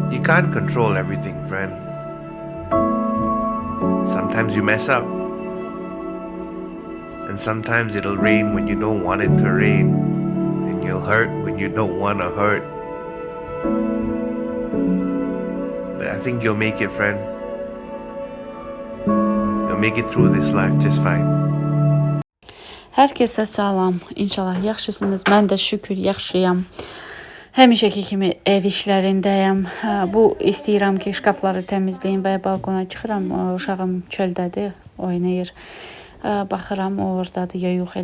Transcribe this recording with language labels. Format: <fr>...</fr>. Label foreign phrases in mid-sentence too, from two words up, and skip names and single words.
<en>You can't control everything, friend. Sometimes you mess up, and sometimes it'll rain when you don't want it to rain, and you'll hurt when you don't want to hurt. But I think you'll make it, friend. You'll make it through this life just fine.</en> <az>Hər kəsə salam. İnşallah yaxşısınız. Mən də şükür yaxşıyam. Həmişəki kimi ev işlərindəyəm. Bu istəyirəm ki, şkafları təmizləyim və balkona çıxıram. Uşağım çöldədir, oynayır. Baxıram o ordadır ya yox.</az>